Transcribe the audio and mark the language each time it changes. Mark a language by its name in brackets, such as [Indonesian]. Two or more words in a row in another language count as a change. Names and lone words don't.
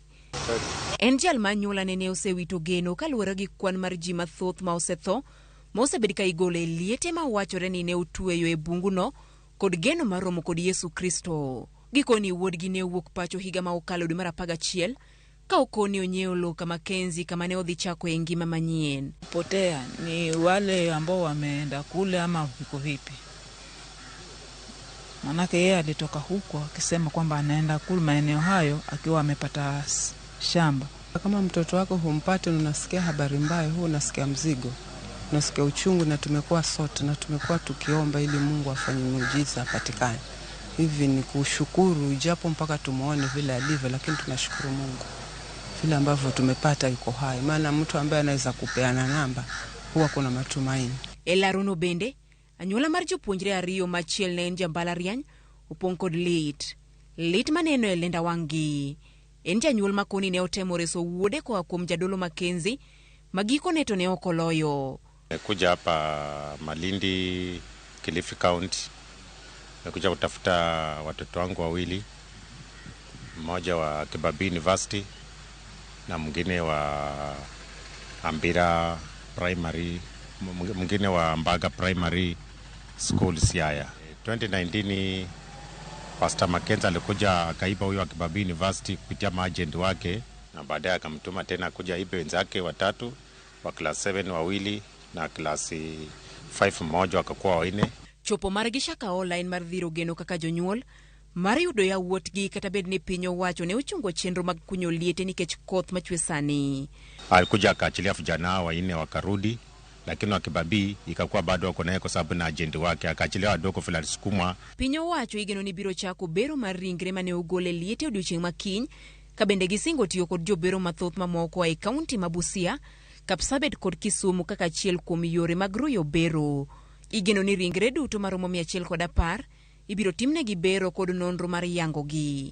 [Luo (Kenya and Tanzania)] En jal ma anyola nene osewito geno kaluwore gi kwan mar ji mathoth ma osetho ma osebed ka igolo e liete ma wachore ni ne otweyo e bunguno kod geno mar romo kod Yesu Kristo. Gikoni wuodgi ne owuok pacho higa ma okalo dwe mar 11 ka okoni onyeo lo kama Mackenzie kama ne odhi chako e ngima manyien. [Swahili] Potea ni wale ambao wameenda kule ama viko vipi? Manake yeye alitoka huko akisema kwamba anaenda kule maeneo hayo akiwa amepata shamba. Kama mtoto wako humpate, unasikia habari mbaya, huo unasikia mzigo, unasikia uchungu, na tumekuwa sote na tumekuwa tukiomba ili Mungu afanye muujiza apatikane. Hivi ni kushukuru, japo mpaka tumuone vile alivyo, lakini tunashukuru Mungu vile ambavyo tumepata yuko hai. Maana mtu ambaye anaweza kupeana namba huwa kuna matumaini. [Luo (Kenya and Tanzania)] Elarono bende anyola mar jopuonjre ariyo machiel ne en mbalariany opong' kod lit maneno e lenda wang'gi. En janyuol makoni ne otemo reso wuode koa kuom jadolo Mackenzie magiko neto ne okoloyo. [Swahili] Kuja hapa Malindi, Kilifi County, kuja kutafuta watoto wangu wawili, mmoja wa Kibabii University na mwingine wa Ambira Primary, mwingine wa Mbaga Primary School Siaya. 2019 Pastor Mackenzie alikuja akaiba huyo wa Kibabii University kupitia maagent wake, na baadaye akamtuma tena kuja ibe wenzake watatu wa class 7 wawili na class 5 mmoja, wakakuwa wanne. [Luo (Kenya and Tanzania)] Chopo margi Shakahola en mar dhiro geno kaka jonyuol mar yudo ya wuotgi kata bed ni piny owacho ne ochungo chenro mag kunyo liete nikech koth machwe sani. [Swahili] Alikuja akaachilia vijana wanne wakarudi, lakini wa Kibabii ikakuwa bado wako naye kwa sababu na ajenti wake, akaachiliwa wadogo vile alisukumwa. [Luo (Kenya and Tanzania)] Piny owacho igeno ni biro chako bero mar ringre mane ogole liete odiochieng' makiny, kabende gisingo tiyo kod jobero mathoth mamoko e kaunti ma Busia, Kapsabet kod Kisumu kaka achiel kuom yore mag ruyo bero. Igeno ni ringre duto maromo 110 ibiro timnegi bero kod nonro mar yangogi.